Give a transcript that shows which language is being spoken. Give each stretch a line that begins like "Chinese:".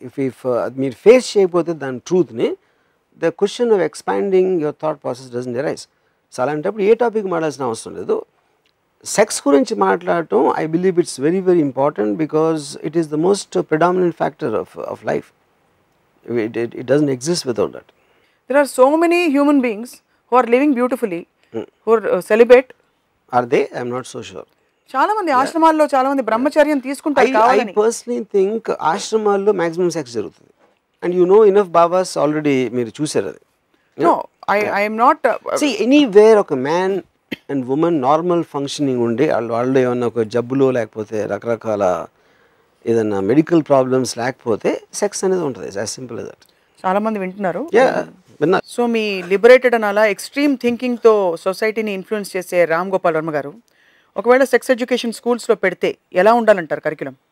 English: if
Telugu: మీరు face చేయకపోతే దాని ట్రూత్ని,
English: The question of expanding your thought process doesn't arise.
Telugu: So అలాంటప్పుడు ఏ టాపిక్ మాట్లాడాల్సిన అవసరం లేదు. సెక్స్ గురించి మాట్లాడటం
English: I believe it's very very important because it is the most predominant factor of life. It doesn't exist without that. There are so many human beings who are living beautifully, who are celibate. Are they? I am not so sure.
Telugu: చాలా మంది ఆశ్రమాల్లో చాలా మంది బ్రహ్మచర్యం తీసుకుంటారు
English: I
Telugu: కావాలని.
English: personally think ఆశ్రమాల్లో maximum sex జరుగుతుంది. And you know enough babas already
Telugu: మీరు చూసారు అది.
English: No, I am not.
Telugu: See, anywhere ఒక man and women normal functioning ఉండి వాళ్ళు ఏమన్నా ఒక జబ్బులో లేకపోతే రకరకాల ఏదన్నా మెడికల్ ప్రాబ్లమ్స్ లేకపోతే సెక్స్ అనేది ఉంటుంది.
English: As simple as that.
Telugu: చాలా మంది వింటున్నారు. విన్నా. సో మీ లిబరేటెడ్ అని అలా ఎక్స్ట్రీమ్ థింకింగ్తో సొసైటీని ఇన్ఫ్లుయెన్స్ చేసే రామ్ గోపాల్ వర్మ గారు, ఒకవేళ సెక్స్ ఎడ్యుకేషన్ స్కూల్స్లో పెడితే ఎలా ఉండాలంటారు కరికులం?